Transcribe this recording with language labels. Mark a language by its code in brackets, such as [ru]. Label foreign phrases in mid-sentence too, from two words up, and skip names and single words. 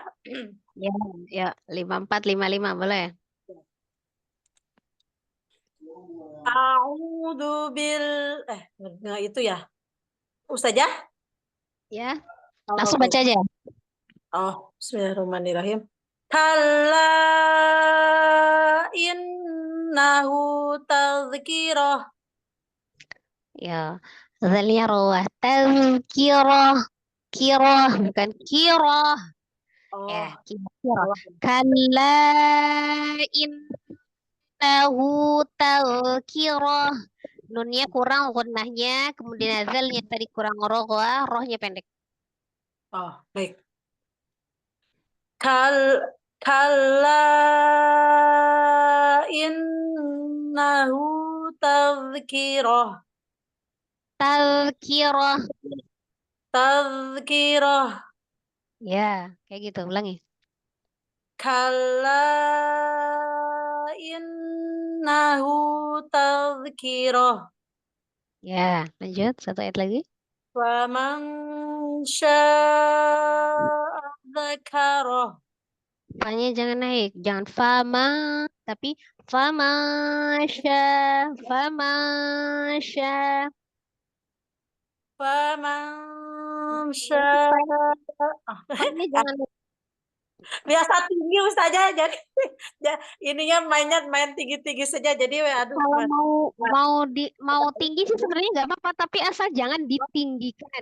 [id] Ya, ya 5455 boleh. [ar] أعوذ بال [id] nggak itu ya. Ustazah? Ya, Oh, langsung baca aja. [ar] Oh, bismillahirrahmanirrahim. كلا إنه تذكرة. [id] Ya, zalnya roh tazkirah. Kirah bukan kirah. Oh, [ar] Ya, kirah. كلا إنه تذكرة. [id] Nunnya kurang gunnahnya, kemudian azalnya tadi kurang rohnya pendek. Oh, baik. [ar] كلا إنه تذكرة. Tazkirah. Tadhkirah. [id] Ya, kayak gitu. Ulangi. [ar] كلا إنه تذكرة. [id] Ya, lanjut. Satu ayat lagi. [ar] فمن شاء ذكره. [id] Fa-nya jangan naik. Jangan fama, tapi famasya, famasya. [ar] فمن شاء. [id] Fa-nya jangan naik. Biasa tinggi Ustazah, jadi ininya main tinggi-tinggi saja. Jadi aduh. Kalau mau tinggi sih sebenarnya nggak apa-apa, tapi asal jangan ditinggikan.